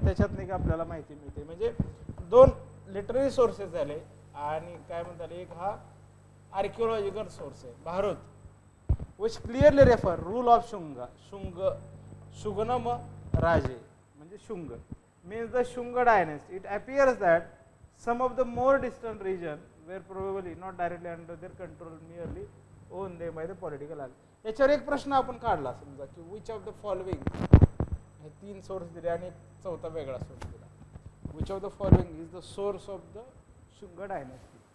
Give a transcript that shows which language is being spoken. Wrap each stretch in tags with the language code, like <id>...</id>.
<mr>त्याच्यातनं आपल्याला माहिती मिळते. म्हणजे 2 लिटररी सोर्सेस झाले आणि काय म्हणतात, एक हा आर्किओलॉजिकल सोर्स आहे Bharat,</mr> <en>which clearly refer rule of Shunga,</en> <mr>Shuganam Raje म्हणजे Shunga</mr> <en>means the Shunga dynasty. It appears that some of the more distant region were probably not directly under their control, merely owned them by the political elite.</en> <mr>याच्यावर एक प्रश्न आपण काढला समजा की</mr> <en>which of the following,</en> <mr>हे 3 source दिले आणि चौथा वेगळा सोर्स दिला.</mr> <en>which of the following is the source of the Shunga dynasty?</en>